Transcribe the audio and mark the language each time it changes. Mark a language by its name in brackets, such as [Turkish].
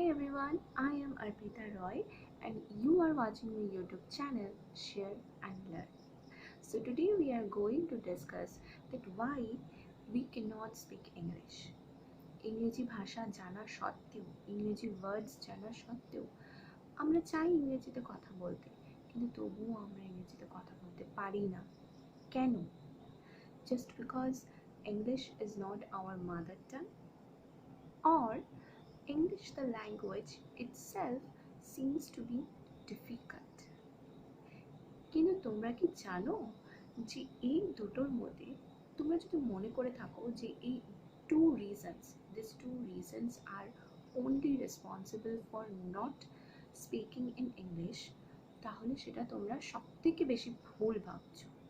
[English] everyone, I am Arpita Roy and you are watching my YouTube channel Share and Learn. So today we are going to discuss that why we cannot speak English. [Bangla] ইংরেজি ভাষা জানা সত্ত্বেও ইংরেজি ওয়ার্ডস জানা সত্ত্বেও আমরা চাই ইংরেজিতে কথা বলতে, কিন্তু তবুও আমরা ইংরেজিতে কথা বলতে পারি না। কেন? [English] Just because English is not our mother tongue, or English the language itself seems to be difficult. [Bangla] কিন্তু তোমরা কি জানো যে এই দুটোর মধ্যে তোমরা যদি মনে করে থাকো যে এই [English] these two reasons are only responsible for not speaking in English, [Bangla] তাহলে সেটা তোমরা সবথেকে বেশি ভুল ভাবছো।